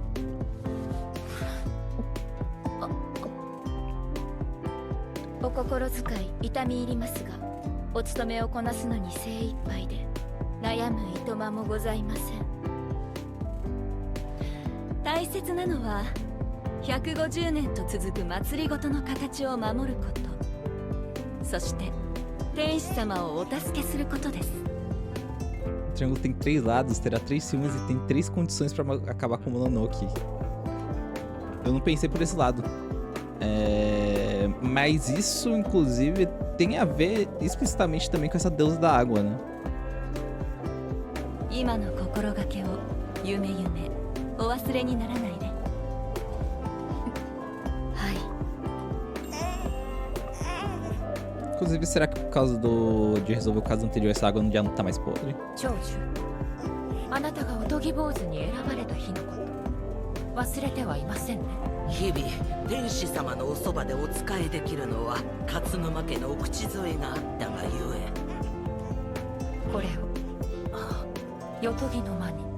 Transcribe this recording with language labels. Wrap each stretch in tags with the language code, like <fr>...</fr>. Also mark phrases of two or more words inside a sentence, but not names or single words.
<ja>お心遣い痛み入りますが、お務めをこなすのに精一杯で悩むいとまもございません。大切なのは150年と続く祭りごとの形を守ること、そして天使様をお助けすることです。</ja> <pt>O Triângulo tem 3 lados, terá 3 filmes e tem 3 condições pra acabar com o Mononoke. Eu não pensei por esse lado. Mas isso, inclusive, tem a ver explicitamente também com essa deusa da água, né?</pt> <ja>今の心がけを夢夢お忘れにならないで。はい。</ja> <pt>Inclusive, será que por causa de resolver o caso anterior, essa água já não tá mais podre?</pt> <ja>長寿、あなたがおとぎ坊主に選ばれた日のこと忘れてはいませんね。日々天使様のおそばでお仕えできるのは勝沼家のお口添えがあったがゆえ、これをよとぎの間に。</ja>